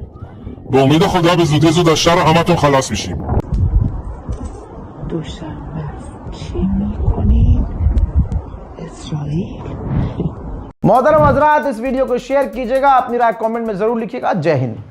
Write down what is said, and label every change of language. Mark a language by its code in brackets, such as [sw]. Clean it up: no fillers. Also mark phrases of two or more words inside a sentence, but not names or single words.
[fa] به امید خدا به زودی زود از شر همتون خلاص میشیم. دوشنبه چی میکنید؟ اسرائیل. [hi] मोहतरम हजरात, इस वीडियो को शेयर कीजिएगा, अपनी राय कमेंट में जरूर लिखिएगा। जय हिंद।